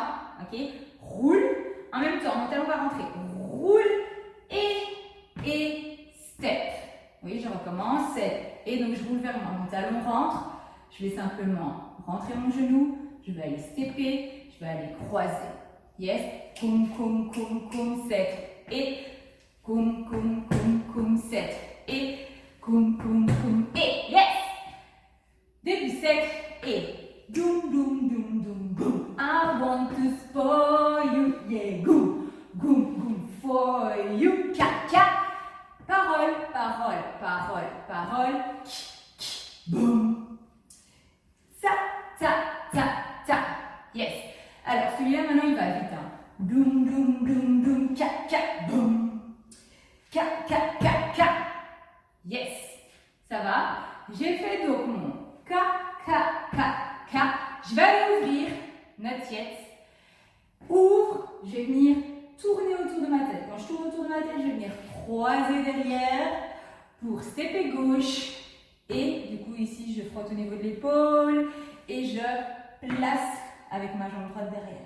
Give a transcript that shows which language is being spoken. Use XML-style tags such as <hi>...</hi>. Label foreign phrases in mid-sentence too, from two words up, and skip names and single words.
<fr>Ok. Roule. En même temps, mon talon va rentrer. Roule et step. Oui, je recommence. 7. Et donc, je roule vers moi. Mon talon rentre. Je vais simplement rentrer mon genou. Je vais aller stepper. Je vais aller croiser. Yes. Koum, koum, koum, koum, 7. Et koum, koum, koum, koum, 7. Et koum, koum, koum, et yes. Début 7 et doum, doum, doum, doum, boum.</fr> <en>I want to spoil you. Yeah, goum, goum, goum, for you. Ka.</en> <it>Parole, parole, parole, parole. Boum. Ta. Yes.</it> <fr>Alors, celui-là, maintenant, il va vite. Hein. Doum, doum, doum, doum, ka, boum. Ka. Yes. Ça va? J'ai fait donc mon ka. Je vais aller ouvrir,</fr> <en>not yet.</en> <fr>Ouvre, je vais venir tourner autour de ma tête. Quand je tourne autour de ma tête, je vais venir croiser derrière pour stepper gauche. Et du coup, ici, je frotte au niveau de l'épaule et je place avec ma jambe droite derrière.</fr>